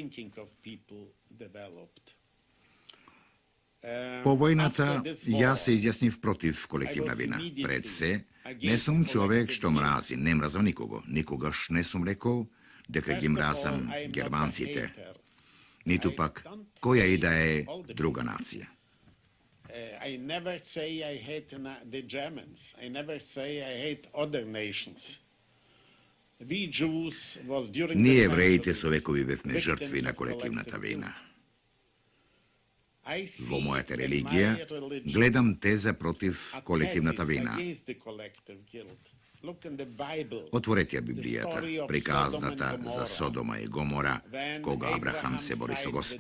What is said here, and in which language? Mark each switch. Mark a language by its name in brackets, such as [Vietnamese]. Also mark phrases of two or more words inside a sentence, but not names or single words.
[Macedonian] По војната, јас се изјаснив против колективна вина. Пред се, не сум човек што мрази, не мразам никого. Никогаш не сум рекол дека ги мразам германците, ниту пак која и да е друга нација. [English] I never say I hate the Germans. I never say I hate other nations. We Jews was during [Macedonian] Ние евреите со векови бевме жртви на колективната вина. Во мојата религија гледам теза против колективната вина. Отворете ја Библијата, приказната за Содома и Гомора, кога Абрахам се бори со Господ.